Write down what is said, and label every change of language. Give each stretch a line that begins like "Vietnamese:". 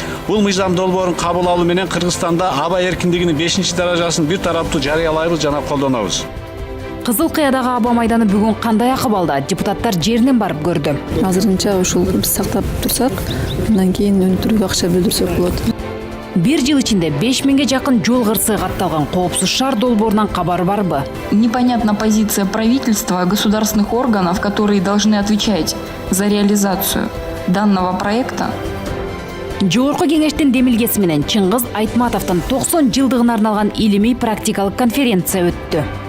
Kyrgyz: Бул мыйзам долбоорун кабыл алуу менен Кыргызстанда аба эркиндигинин 5-даражасын бир тараптуу жарыялайбыз жана колдонобуз. Кызыл Кыядагы аба майданы бүгүн кандай акыбалда? Депутаттар жеринен барып көрдү. Азырынча ушул биз сактап турсак, андан кийин өнүктүрүүгө акча бөлдүрсөк болот. Бир жыл ичинде 5000ге жакын жол кырсыгы катталган коопсуз шаар долбоорунан кабар барбы?
Russian: Непонятна позиция правительства, государственных органов, которые должны отвечать за реализацию данного проекта.
Kyrgyz: Жогорку кеңештин демилгеси менен Чыңгыз Айтматовдун 90 жылдыгына арналган илимий практикалык конференция өттү.